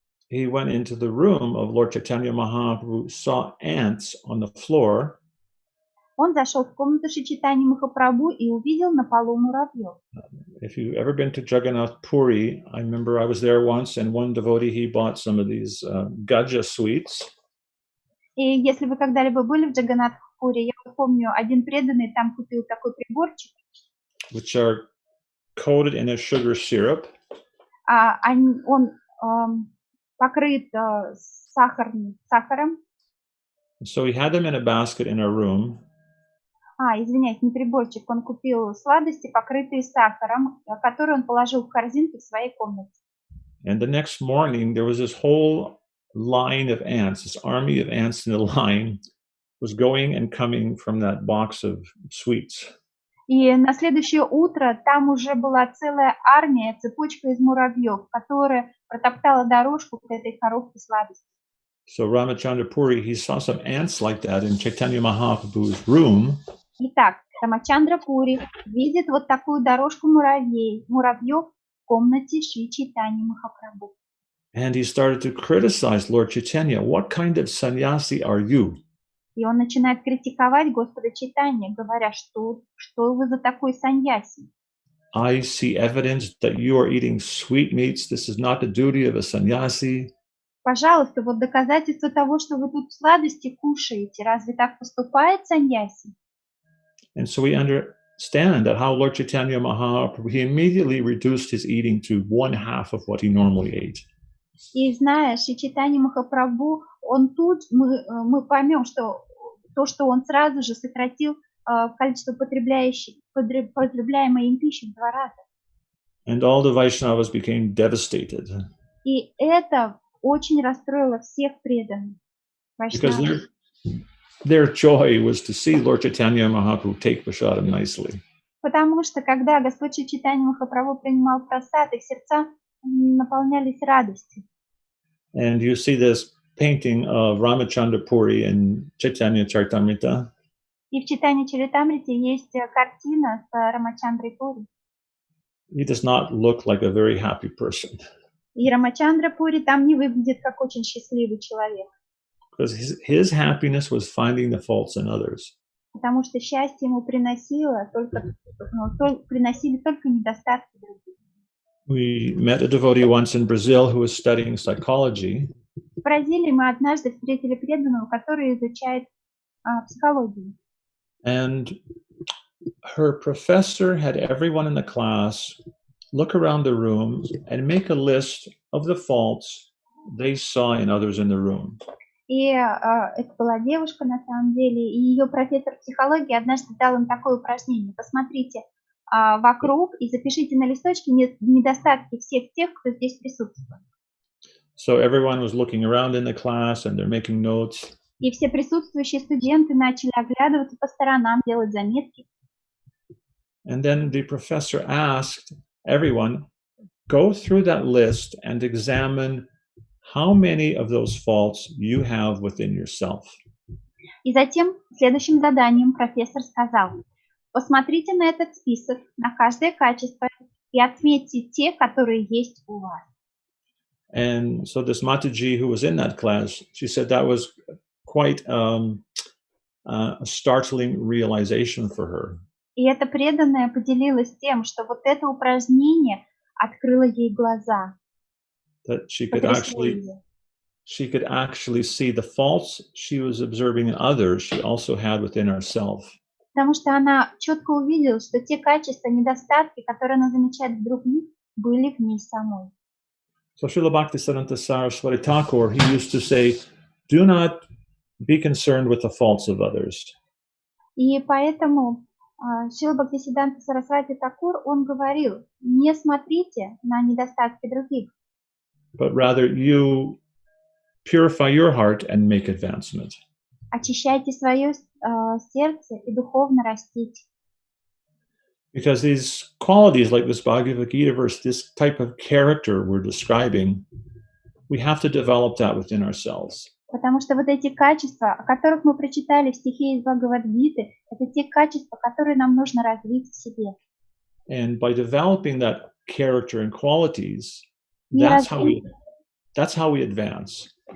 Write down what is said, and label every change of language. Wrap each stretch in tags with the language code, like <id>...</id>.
<en>He went into the room of Lord Chaitanya Mahaprabhu, saw ants on the floor.</en> <ru>Он зашел в комнату Шри Чайтаньи Махапрабху и увидел на полу муравьев.</ru> <en>If you've ever been to Jagannath Puri, I remember I was there once, and one devotee, he bought some of these gaja sweets.</en> <ru>И если вы когда-либо были в Джаганнатх-Пури, я помню, один преданный там купил такой приборчик.</ru> <en>Which are coated in a sugar syrup.</en> <ru>Он покрыт сахаром.</ru> <en>So he had them in a basket in a room.</en> <ru>Извиняюсь, не приборчик. Он купил сладости, покрытые сахаром, которые он положил в корзинку в своей комнате.</ru> <en>And the next morning, there was this whole line of ants, this army of ants in a line was going and coming from that box of sweets.</en> <ru>И на следующее утро там уже была целая армия, цепочка из муравьев, которая протоптала дорожку к этой коробке сладостей.</ru> <en>So Ramachandra Puri, he saw some ants like that in Chaitanya Mahaprabhu's room.</en> <ru>Итак, Рамачандра Пури видит вот такую дорожку муравьев в комнате Шри Чайтаньи Махапрабху.</ru> <en>And he started to criticize Lord Chaitanya. What kind of sannyasi are you?</en> <ru>И он начинает критиковать Господа Чайтанья, говоря, что вы за такой саньяси.</ru> <en>I see evidence that you are eating sweetmeats. This is not the duty of a sannyasi.</en> <ru>Пожалуйста, вот доказательство того, что вы тут сладости кушаете. Разве так поступает саньяси?</ru> <en>And so we understand that how Lord Chaitanya Mahaprabhu, he immediately reduced his eating to 1/2 of what he normally ate.</en> <ru>И зная Шри Чайтанья Махапрабху, мы поймем, что то, что он сразу же сократил количество потребляемой им пищи в 2 раза.</ru> <en>And all the Vaishnavas became devastated.</en> <ru>И это очень расстроило всех преданных.</ru> <en>Because their joy was to see Lord Chaitanya Mahaprabhu take prasadam nicely.</en> <ru>Потому что когда Господь Шри Чайтанья Махапрабху принимал прасад, их сердца наполнялись радостью.</ru> <en>And you see this painting of Ramachandra Puri in Chaitanya Charitamrita.</en> <ru>И в Чайтанья Чаритамрите есть картина с Рамачандрой Пури.</ru> <en>He does not look like a very happy person.</en> <ru>И Рамачандра Пури там не выглядит как очень счастливый человек.</ru> <en>Because his happiness was finding the faults in others.</en> <ru>Потому что счастье ему приносили только недостатки других.</ru> <en>We met a devotee once in Brazil who was studying psychology.</en> <ru>В Бразилии мы однажды встретили преданного, который изучает психологию.</ru> <en>And her professor had everyone in the class look around the room and make a list of the faults they saw in others in the room.</en> <ru>И это была девушка на самом деле, и ее профессор психологии однажды дал им такое упражнение. Посмотрите вокруг и запишите на листочке недостатки всех тех, кто здесь присутствует.</ru> <en>So everyone was looking around in the class and they're making notes.</en> <ru>И все присутствующие студенты начали оглядываться по сторонам, делать заметки.</ru> <en>And then the professor asked everyone, go through that list and examine how many of those faults you have within yourself.</en> <ru>И затем следующим заданием профессор сказал: посмотрите на этот список, на каждое качество и отметьте те, которые есть у вас.</ru> <en>And so this Mataji who was in that class, she said that was quite a startling realization for her.</en> <ru>И эта преданная поделилась тем, что вот это упражнение открыло ей глаза.</ru> <en>That she could actually she could actually see the faults she was observing in others, she also had within herself.</en> <ru>Потому что она четко увидела, что те качества, недостатки, которые она замечает в других, были в ней самой.</ru> <en>So Srila Bhaktisiddhanta Saraswati Thakur, he used to say, do not be concerned with the faults of others.</en> <ru>И поэтому Шрила Бхактисиддханта Сарасвати Такур, он говорил, не смотрите на недостатки других,</ru> <en>but rather you purify your heart and make advancement.</en> <ru>очищайте свое сердце и духовно растите.</ru> <en>Because these qualities, like this Bhagavad Gita verse, this type of character we're describing, we have to develop that within ourselves.</en> <ru>Потому что вот эти качества, о которых мы прочитали в стихе из Бхагавад-гиты, это те качества, которые нам нужно развить в себе.</ru> <en>And by developing that character and qualities, that's how we advance.</en>